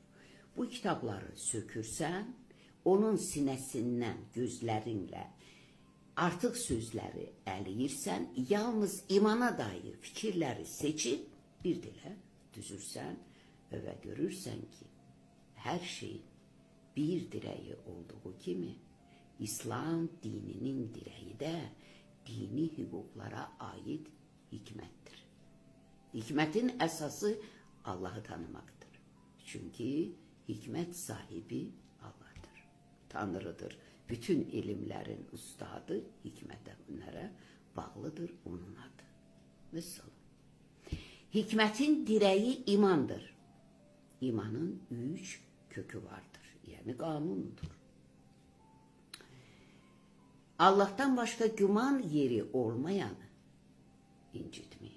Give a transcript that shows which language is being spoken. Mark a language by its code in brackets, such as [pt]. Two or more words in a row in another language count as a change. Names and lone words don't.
[az] Bu kitabları sökürsən, onun sinəsindən gözlərinlə artıq sözləri əliyirsən, yalnız imana dair fikirləri seçib, bir də düzürsən və görürsən ki, hər şeyin bir dirəyi olduğu kimi, İslam dininin dirəyi də dini hüquqlara aid hikmətdir. Hikmətin əsası Allah'ı tanımaqdır. Çünki hikmət sahibi Allah'dır. [tr] Tanrıdır. Bütün ilimlerin ustadı, hikmete bunlara bağlıdır onun adı. Mesela hikmetin direği imandır. İmanın 3 kökü vardır. Yani kanunudur. Allah'tan başka güman yeri olmayanı incitmeyin.